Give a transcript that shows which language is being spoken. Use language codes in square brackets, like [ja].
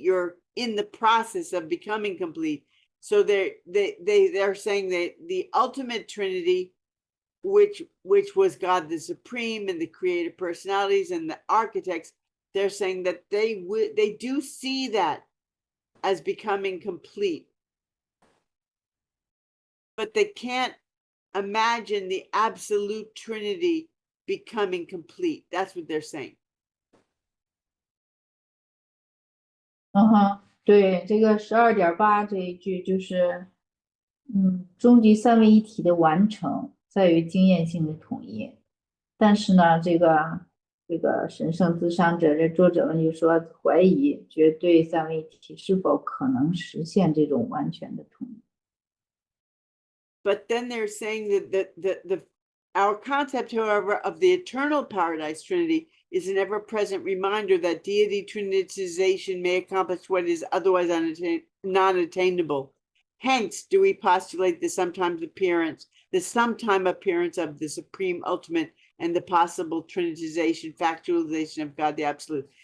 [en] You're in the process of becoming complete. So they're saying that the ultimate Trinity, which was God the Supreme and the creative personalities and the architects, they're saying that they do see that as becoming complete, but they can't imagine the absolute Trinity becoming complete. That's what they're saying. [zh] 对，这个12.8这一句就是，终极三位一体的完成在于经验性的统一。但是呢，这个神圣自伤者这作者们就说怀疑绝对三位一体是否可能实现这种完全的统一。 [en] But then they're saying that our concept, however, of the eternal paradise Trinity is an ever-present reminder that deity trinitization may accomplish what is otherwise non-attainable. Hence, do we postulate the sometime appearance of the supreme ultimate and the possible trinitization, factualization of God the Absolute.